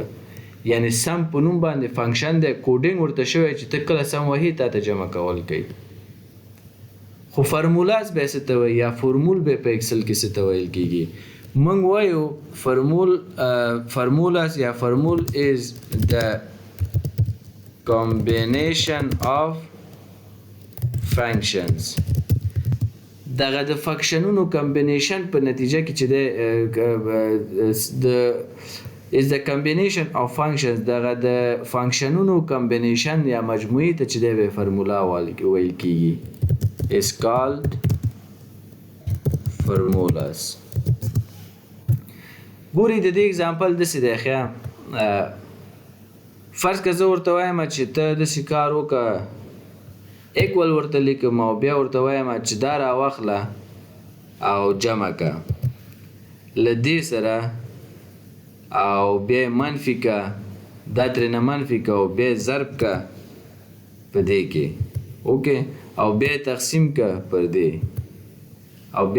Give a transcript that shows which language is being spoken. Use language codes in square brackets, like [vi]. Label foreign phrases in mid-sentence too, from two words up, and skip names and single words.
[ps] یعنې سم په نوم باندې فانکشن دی کوډینګ ورته شوی چې ته کله سم وهې تا ته جمع کول کوي. خو فرمولاس به څه ته وایي یا فورمول به په ایکسل کې څه ته ویل کېږي؟ موږ وایو فرمولاس یا فرمول [en] is the combination of functions. [ps] دغه د فانکشنونو کمبینیشن په نتیجه کې چې دی [en] is the combination of functions [ps] دغه د فانکشنونو کمبینیشن یا مجموعي ته چې دی به فرمولا ویل کېږي. [en] is called formulas. [ps] ګورئ د دې اگزامپل داسې دی ښه فرض که زه ورته وایم چې ته داسې کار وکړه اکول ورته لیکم او بیا ورته وایم چې دا راواخله او جمع که له دې سره او بیا منفي که دا ترېنه منفي که او بیا ضرب که په دې کې اوکې او بیا تقسیم که پر دې او بیا